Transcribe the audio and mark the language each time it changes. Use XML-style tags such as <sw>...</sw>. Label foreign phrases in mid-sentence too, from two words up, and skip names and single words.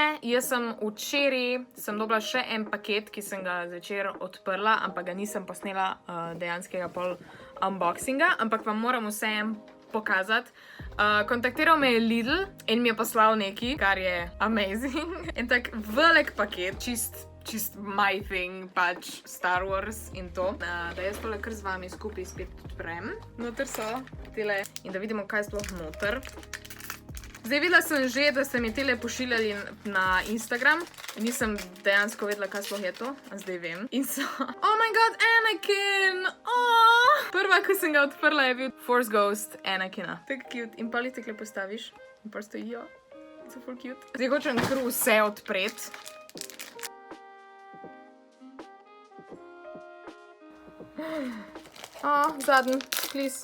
<sl>Jaz sem včeraj dobila še en paket, ki sem ga zvečer odprla, ampak ga nisem posnela dejanskega pol unboxinga, ampak vam moram vsem pokazati. Kontaktiral me je Lidl in mi je poslal nekaj, kar je amazing. En tak velik paket, čist</sl> <en>my thing,</en> <sl>pač Star Wars in to. Da jaz tole kar z vami skupaj spet odprem. Noter so tele in da vidimo, kaj sploh noter. Zdaj videla sem že, da ste mi tele pošiljali na Instagram. Nisem dejansko vedela, kaj sploh je to, a zdaj vem. In so,</sl> <en>oh my god,</en> <sl>Anakin! Prva, ko sem ga odprla, je bil Force Ghost Anakina. Tako cute. In pa li tekle postaviš. In pa stojijo. So full cute. Zdaj hočem kar vse odpreti. Zadnji, please.</sl>